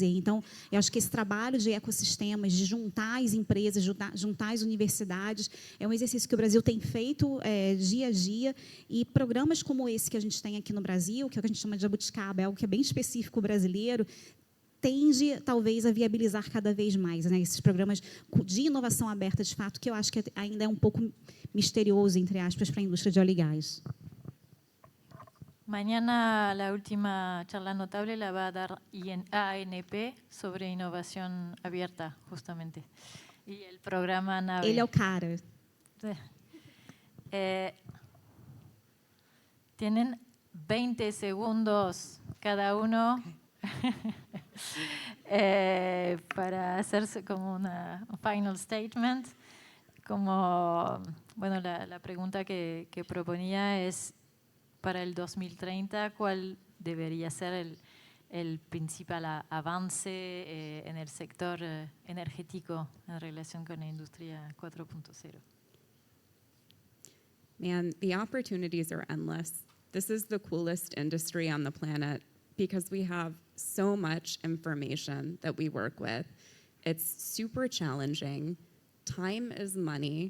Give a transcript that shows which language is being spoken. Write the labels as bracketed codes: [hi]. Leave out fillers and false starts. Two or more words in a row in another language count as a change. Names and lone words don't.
[pt] Então, eu acho que esse trabalho de ecossistemas, de juntar as empresas, juntar as universidades, é um exercício que o Brasil tem feito dia a dia, e programas como esse que a gente tem aqui no Brasil, que é o que a gente chama de jabuticaba, é algo que é bem específico brasileiro, tende, talvez, a viabilizar cada vez mais, né, esses programas de inovação aberta, de fato, que eu acho que ainda é um pouco misterioso, entre aspas, para a indústria de óleo e gás. [es] Mañana la última charla notable la va a dar ANP sobre innovación abierta, justamente. Y el programa NAVE. [pt] Ele é o cara. [es] Tienen 20 segundos cada uno para hacerse como un [en] final statement. [es] Como, bueno, la pregunta que proponía es, para el 2030, ¿cuál debería ser el principal avance en el sector energético en relación con la industria 4.0? [en] Man, the opportunities are endless. This is the coolest industry on the planet because we have so much information that we work with. It's super challenging. Time is money.